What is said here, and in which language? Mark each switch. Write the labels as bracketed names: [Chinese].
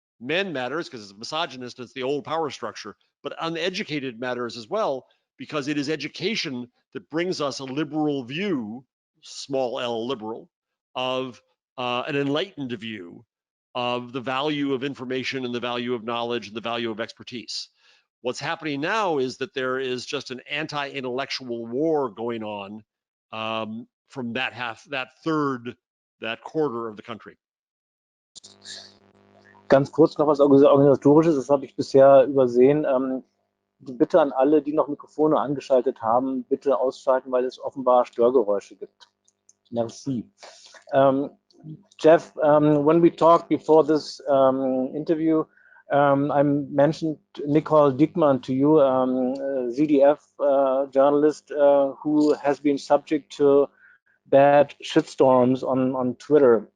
[English] Men matters because it's misogynist. It's the old power structure. But uneducated matters as well because it is education that brings us a liberal view, small l liberal, of an enlightened view of the value of information and the value of knowledge and the value of expertise. What's happening now is that there is just an anti-intellectual war going on from that quarter of the country. [German] Ganz kurz noch was Organisatorisches, das habe ich bisher übersehen. Die Bitte an alle, die noch Mikrofone angeschaltet haben, bitte ausschalten, weil es offenbar Störgeräusche gibt. Merci. [English] Jeff, when we talked before this interview, I mentioned Nicole Diekmann to you, ZDF journalist who has been subject to bad shitstorms on Twitter.